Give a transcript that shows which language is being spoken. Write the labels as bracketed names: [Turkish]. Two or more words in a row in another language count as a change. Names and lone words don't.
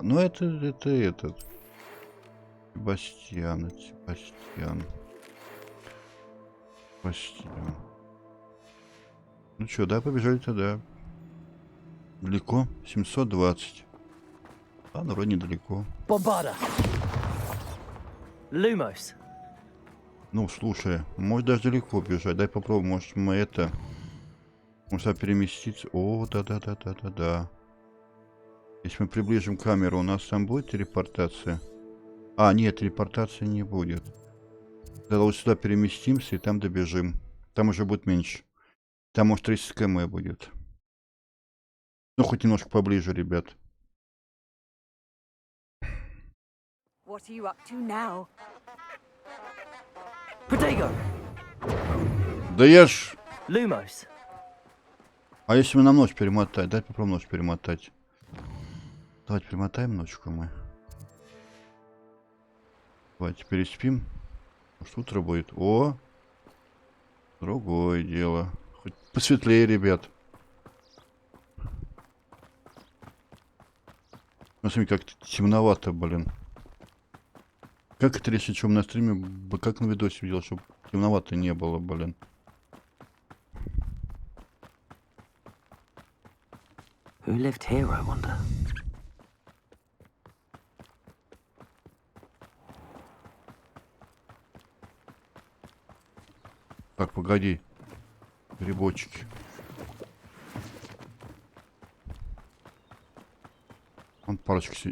[Russian] Ну, это этот. Себастьян. Ну что, да, побежали тогда. Далеко? 720. Ладно, вроде недалеко. Bombarda! Lumos! Ну, слушай, может даже далеко бежать. Дай попробуем, может мы это... Может переместиться. О, да. Если мы приближим камеру, у нас там будет телепортация? А, нет, телепортации не будет. Тогда вот сюда переместимся и там добежим. Там уже будет меньше. Там может 30 км будет. Ну, хоть немножко поближе, ребят. [English] What are you up to now? [Russian] Protego! Да я ж... Lumos. А если мы на ночь перемотать? Дай попробуем ночь перемотать. Давайте перемотаем ночку мы. Давайте переспим. Может, утро будет. О! Другое дело. Хоть посветлее, ребят. Ну, смотри, как-то темновато, блин. Как это решить, что на стриме, как на видосе видел, чтобы темновато не было, блин. [English] Who lived here, I wonder? [Russian] Так, погоди. Грибочки. Вон парочка сидит.